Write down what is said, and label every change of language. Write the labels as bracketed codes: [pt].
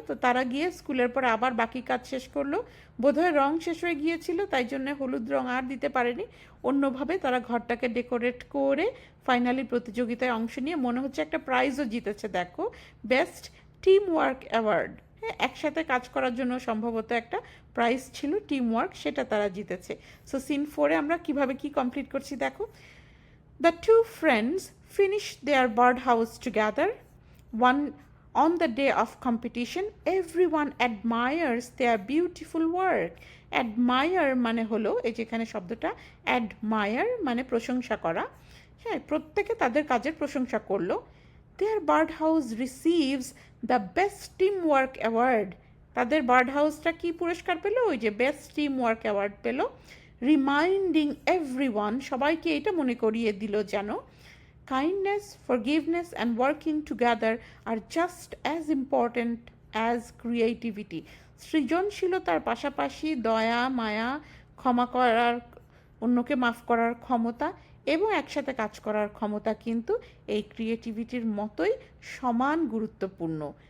[bn] তো তারা গিয়ে স্কুলের পরে আবার বাকি কাজ শেষ করলো। বোধহয় রং শেষ হয়ে গিয়েছিল, তাই জন্য হলুদ রং আর দিতে পারেনি, অন্যভাবে তারা ঘরটাকে ডেকোরেট করে ফাইনালি প্রতিযোগিতায় অংশ নিয়ে মনে হচ্ছে একটা প্রাইজও জিতেছে। দেখো, বেস্ট টিম ওয়ার্ক অ্যাওয়ার্ড, হ্যাঁ, একসাথে কাজ করার জন্য সম্ভবত একটা প্রাইজ ছিল, টিম ওয়ার্ক, সেটা তারা জিতেছে। সো সিন 4-এ আমরা কিভাবে কি কমপ্লিট করছি দেখো। [en] The two friends finish their birdhouse together. One on the day of competition, everyone admires their beautiful work. [bn] Admire মানে হলো, এই যেখানে শব্দটা admire মানে প্রশংসা করা, হ্যাঁ, প্রত্যেকে তাদের কাজের প্রশংসা করলো। [en] Their birdhouse receives the best teamwork award. [bn] তাদের বার্ড হাউসটা কি পুরস্কার পেল? ওই যে [en] Best team work award পেল। Reminding everyone, [bn] সবাইকে এটা মনে করিয়ে দিল যেন [en] Kindness, forgiveness and working together are just as important as creativity. [bn] সৃজনশীলতার পাশাপাশি দয়া, মায়া, ক্ষমা করার, অন্যকে মাফ করার ক্ষমতা এবং একসাথে কাজ করার ক্ষমতা কিন্তু এই ক্রিয়েটিভিটির মতোই সমান গুরুত্বপূর্ণ।